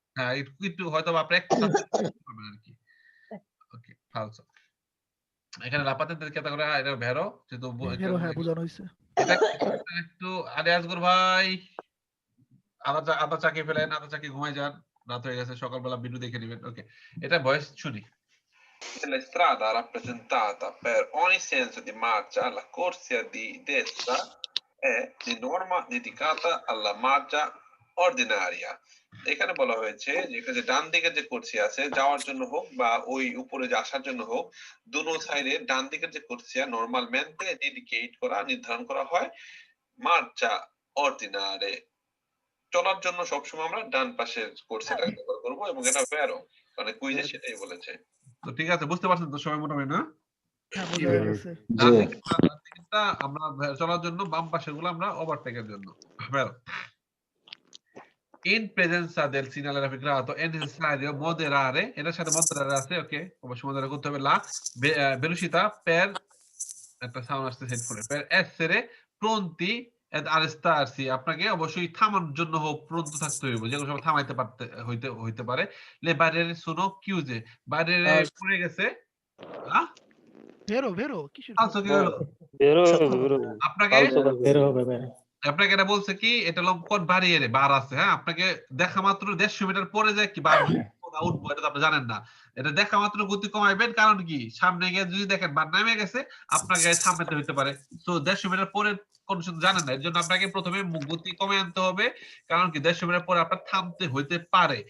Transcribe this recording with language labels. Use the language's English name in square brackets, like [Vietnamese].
[Bangla] হ্যাঁ একটু হয়তো আপনি একটা পাবেন আর কি। ওকে ফালসো। এখানে লাপাতেন্টের ক্যাটাগরি এটা ভেরো, যেহেতু ভেরো হ্যাঁ বোঝানো হইছে। এটা একটু আরে আজগর ভাই আদা চাকি ফেলেন, আদা চাকি ঘুমাই যান, রাত হয়ে গেছে, সকালবেলা ভিডিও দেখে নেবেন। ওকে এটা ভয়েস শুনি। [Italian] La strada rappresentata per ogni senso di marcia, la corsia di destra è di norma dedicata alla marcia ordinaria. [Bangla] এখানে বলা হয়েছে যে এখানে ডান দিকে যে কোর্সিয়া আছে যাওয়ার জন্য হোক বা ওই উপরে যে আসার জন্য হোক, দুনো সাইডে ডান দিকের যে কোর্সিয়া নরমালmente ডেডিকেট করা, নির্ধারণ করা হয় মার্চা অর্ডিনারে, চলার জন্য সবসময় আমরা ডান পাশের কোর্সিয়াটা ব্যবহার করব, এবং এটা ভেরো মানে কুইজে সেটাই বলেছে। তো ঠিক আছে, বুঝতে পারছেন তো সবাই মোটামুটি না? হ্যাঁ বোঝা গেছে। আমরা চলার জন্য, বাম পাশেরগুলো আমরা ওভারটেকের জন্য ভেরো। [Italian] In presenza del segnale raffigurato è necessario moderare, [Bangla] এটার সাথে moderare আছে, ওকে অবশ্যই moderare করতে হবে, [Italian] la velocità per [Bangla] একটা সাউন্ড আসছে হেডফোনে, [Italian] per essere pronti ad arrestarsi, [Bangla] আপনাকে অবশ্যই থামানোর জন্য প্রস্তুত থাকতে হবে, যেগুলো সব থামাইতে পারতে হইতে পারে। [Italian] le barriere sono chiuse, barriere [Bangla] পড়ে গেছে, হ্যাঁ ভেরো কিসের আপনাকে আপনাকে এটা বলছে কি, এটা লম্পট বাড়িয়ে বার আছে, হ্যাঁ আপনাকে দেখা মাত্র 150 মিটার পরে যায় কি বার উঠবো, এটা তো আপনি জানেন না, এটা দেখা মাত্র গতি কমাইবেন, কারণ কি সামনে গিয়ে যদি দেখেন বার নামে গেছে আপনাকে থামাতে হইতে পারে, সো 150 মিটার পরে কন্ডিশন জানেন না, এর জন্য আপনাকে প্রথমে গতি কমে আনতে হবে, কারণ কি 150 মিটার পরে আপনার থামতে হইতে পারে।